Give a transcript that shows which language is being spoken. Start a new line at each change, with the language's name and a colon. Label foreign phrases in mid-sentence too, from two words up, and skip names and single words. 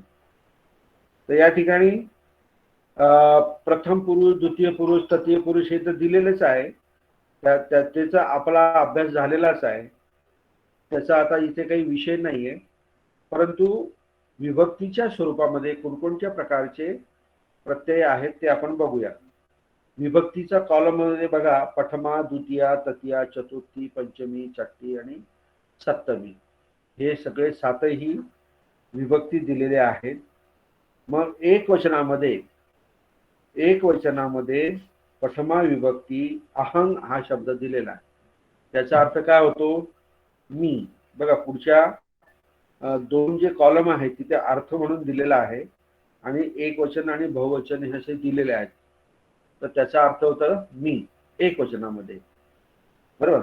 Marathi: तर या ठिकाणी प्रथम पुरुष, द्वितीय पुरुष, तृतीय पुरुष हे तर दिलेलेच आहे, त्याचा आपला अभ्यास झालेलाच आहे, त्याचा आता इथे काही विषय नाहीये. परंतु विभक्तीच्या स्वरूपामध्ये कोणकोणत्या प्रकारचे प्रत्यय आहेत ते आपण बघूया. विभक्तीचा कॉलम मध्ये बघा, प्रथमा, द्वितीया, तृतीया, चतुर्थी, पंचमी, षष्ठी आणि सप्तमी हे सगळे सातही विभक्ती दिलेले आहेत. मग एक वचनामध्ये प्रथमा विभक्ती अहं हा शब्द दिलेला आहे, त्याचा अर्थ काय होतो, मी. बघा पुढच्या दोन जे कॉलम आहेत तिथे अर्थ म्हणून दिलेला आहे आणि एक वचन आणि बहुवचन हे असे दिलेले आहेत. तर त्याचा अर्थ होता मी एक वचनामध्ये, बरोबर.